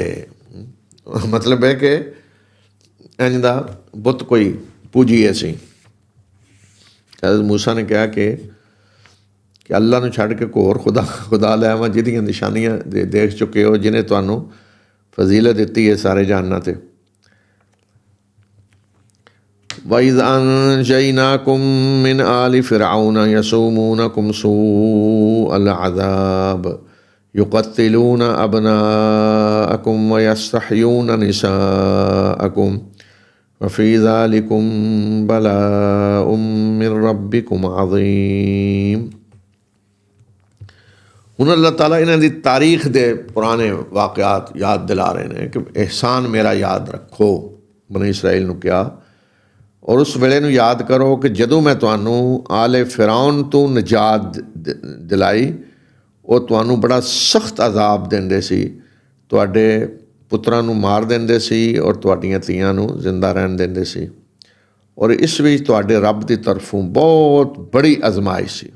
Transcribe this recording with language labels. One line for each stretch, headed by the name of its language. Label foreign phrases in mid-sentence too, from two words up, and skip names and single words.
Punjabi: ਮਤਲਬ ਹੈ ਕਿ ਇੰਝ ਦਾ ਬੁੱਤ ਕੋਈ ਪੂਜੀਏ ਅਸੀਂ। ਹਜ਼ਰਤ ਮੂਸਾ ਨੇ ਕਿਹਾ ਕਿ ਅੱਲਾ ਨੂੰ ਛੱਡ ਕੇ ਕੋਈ ਹੋਰ ਖੁਦਾ ਲੈ ਆਵਾਂ ਜਿਹਦੀਆਂ ਨਿਸ਼ਾਨੀਆਂ ਦੇਖ ਚੁੱਕੇ ਹੋ, ਜਿਹਨੇ ਤੁਹਾਨੂੰ ਫਜ਼ੀਲਤ ਦਿੱਤੀ ਹੈ ਸਾਰੇ ਜਹਾਨਾਂ 'ਤੇ।
Arabic: وَإِذْ أَنْجَيْنَاكُمْ مِنْ آلِ فِرْعَوْنَ يَسُومُونَكُمْ سُوءَ الْعَذَابِ يُقَتِّلُونَ أَبْنَاءَكُمْ وَيَسْتَحْيُونَ نِسَاءَكُمْ وَفِي ذَلِكُمْ بَلَاءٌ مِّن رَبِّكُمْ عَظِيمٌ۔
Punjabi: ਹੁਣ ਅੱਲਾਹ ਤਾਲਾ ਇਹਨਾਂ ਦੀ ਤਾਰੀਖ ਦੇ ਪੁਰਾਣੇ ਵਾਕਿਆਤ ਯਾਦ ਦਿਲਾ ਰਹੇ ਨੇ ਕਿ ਅਹਿਸਾਨ ਮੇਰਾ ਯਾਦ ਰੱਖੋ। ਬਨੀ ਇਸਰਾਈਲ ਨੂੰ ਕਿਹਾ, ਔਰ ਉਸ ਵੇਲੇ ਨੂੰ ਯਾਦ ਕਰੋ ਕਿ ਜਦੋਂ ਮੈਂ ਤੁਹਾਨੂੰ ਆਲੇ ਫਿਰੌਨ ਤੋਂ ਨਿਜਾਤ ਦਿਲਾਈ, ਉਹ ਤੁਹਾਨੂੰ ਬੜਾ ਸਖਤ ਅਜ਼ਾਬ ਦਿੰਦੇ ਸੀ, ਤੁਹਾਡੇ ਪੁੱਤਰਾਂ ਨੂੰ ਮਾਰ ਦਿੰਦੇ ਸੀ ਔਰ ਤੁਹਾਡੀਆਂ ਧੀਆਂ ਨੂੰ ਜ਼ਿੰਦਾ ਰਹਿਣ ਦਿੰਦੇ ਸੀ, ਔਰ ਇਸ ਵਿੱਚ ਤੁਹਾਡੇ ਰੱਬ ਦੀ ਤਰਫੋਂ ਬਹੁਤ ਬੜੀ ਅਜ਼ਮਾਇਸ਼ ਸੀ।